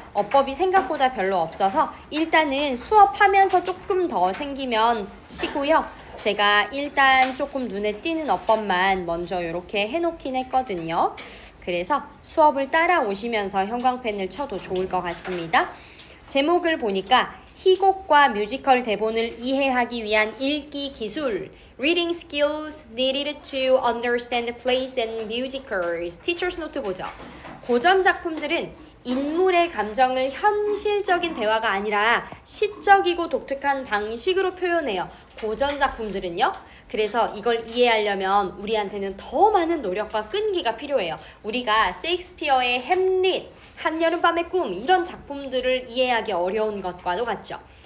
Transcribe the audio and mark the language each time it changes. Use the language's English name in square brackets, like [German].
[Korean] 어법이 생각보다 별로 없어서 일단은 수업하면서 조금 더 생기면 치고요. 제가 일단 조금 눈에 띄는 어법만 먼저 이렇게 해놓긴 했거든요. 그래서 수업을 따라오시면서 형광펜을 쳐도 좋을 것 같습니다. 제목을 보니까 희곡과 뮤지컬 대본을 이해하기 위한 읽기 기술 [English] Reading skills needed to understand the plays and musicals Teacher's Note [Korean] 보죠. 고전 작품들은 인물의 감정을 현실적인 대화가 아니라 시적이고 독특한 방식으로 표현해요. 고전 작품들은요. 그래서 이걸 이해하려면 우리한테는 더 많은 노력과 끈기가 필요해요. 우리가 셰익스피어의 햄릿, 한여름밤의 꿈 이런 작품들을 이해하기 어려운 것과도 같죠.